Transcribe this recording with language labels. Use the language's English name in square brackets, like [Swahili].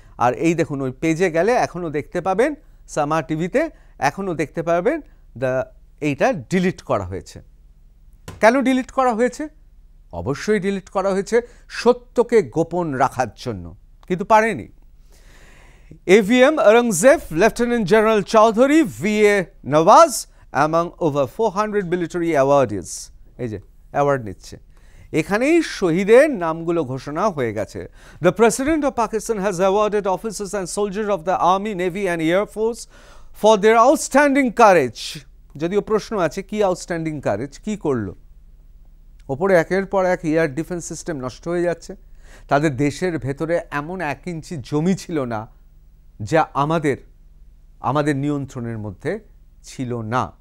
[Bangla] আর এই দেখুন ওই পেজে গেলে এখনও দেখতে পাবেন, সামা টিভিতে এখনও দেখতে পাবেন এইটা ডিলিট করা হয়েছে। কেন ডিলিট করা হয়েছে? অবশ্যই ডিলিট করা হয়েছে সত্যকে গোপন রাখার জন্য, কিন্তু পারেনি। [English] AVM Aurangzeb, Lieutenant General Chowdhury, VA Nawaz among over 400 military awardees, [Bangla] এই যে অ্যাওয়ার্ড নিচ্ছে, এখানেই শহীদের নামগুলো ঘোষণা হয়ে গেছে। [English] The President of Pakistan has awarded officers and soldiers of the Army, Navy and Air Force for their outstanding courage. [Bangla] যদিও প্রশ্ন আছে কি আউটস্ট্যান্ডিং কারেজ, কি করলো? ওপরে একের পর এক এয়ার ডিফেন্স সিস্টেম নষ্ট হয়ে যাচ্ছে। তাদের দেশের ভেতরে এমন 1 ইঞ্চি জমি ছিল না যা আমাদের নিয়ন্ত্রণের মধ্যে ছিল না।